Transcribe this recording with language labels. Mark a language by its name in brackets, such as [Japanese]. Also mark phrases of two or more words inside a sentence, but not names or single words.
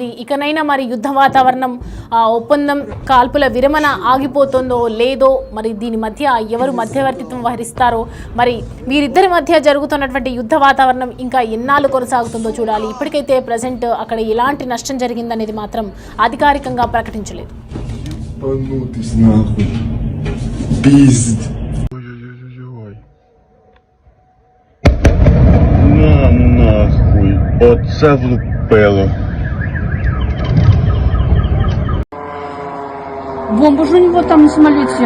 [Telugu] ఇకనైనా మరి యుద్ధ వాతావరణం ఒప్పందం కాల్పుల విరమణ ఆగిపోతుందో లేదో, మరి దీని మధ్య ఎవరు మధ్యవర్తిత్వం వహిస్తారో, మరి వీరిద్దరి మధ్య జరుగుతున్నటువంటి యుద్ధ వాతావరణం ఇంకా ఎన్నాళ్ళు కొనసాగుతుందో చూడాలి. ఇప్పటికైతే ప్రజెంట్ అక్కడ ఎలాంటి నష్టం జరిగిందనేది మాత్రం అధికారికంగా ప్రకటించలేదు. [Ukrainian] Оце влупило. [Russian] Бомба же у него там на самолете.